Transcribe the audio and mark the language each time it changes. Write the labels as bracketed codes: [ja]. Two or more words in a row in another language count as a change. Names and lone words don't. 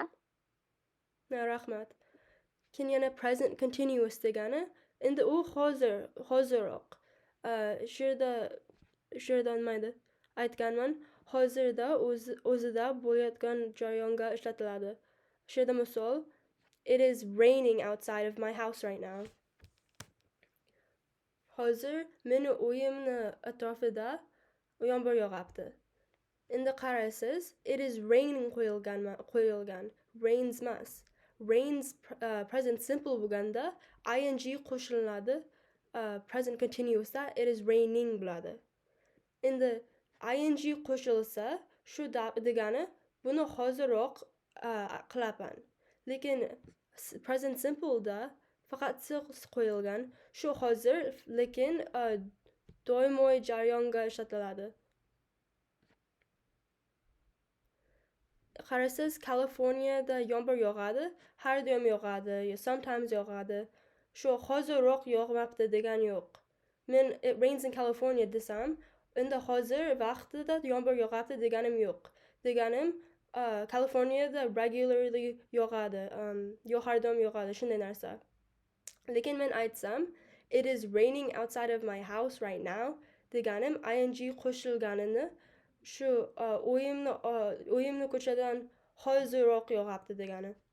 [uz] Rahmat. Keyin yana [en] present continuous [uz] degani, endi u hoziroq. Shu yerda nima edi? Aytganman, hozirda o'zida bo'layotgan jarayonga ishlatiladi. Shu yerda misol, [en] it is raining outside of my house right now. [uz] Hozir meni uyimni atrofida yomg'ir yog'apti. Endi qarasangiz, [en] it is raining qo'yilgan. [uz] Rains emas. [en] Rains present simple [uz] bo'lganda ing qo'shiladi. [en] Present continuousda it is raining bo'ladi. [uz] Endi ing qo'shilsa, shu degani buni hoziroq qilaman. Lekin [en] present simple'da [uz] faqat siz qo'yilgan, shu hozir, lekin doimiy jarayonga ishlatiladi. Qarasangiz, Kaliforniyada yomg'ir yog'adi, har doim yog'adi, sometimes yog'adi. Shu hozirroq yog'mabdi degani yo'q. Men [en] it rains in California [uz] desam, endi hozir vaqtida yomg'ir yog'adi deganim yo'q. Deganim Kaliforniyada regularly yog'adi, yo har doim yog'adi, shunday narsa. Lekin men aytsam, [en] it is raining outside of my house right now [uz] deganim ing qo'shilganini, shu uyimni ko'chadan hozirroq yog'apti degani.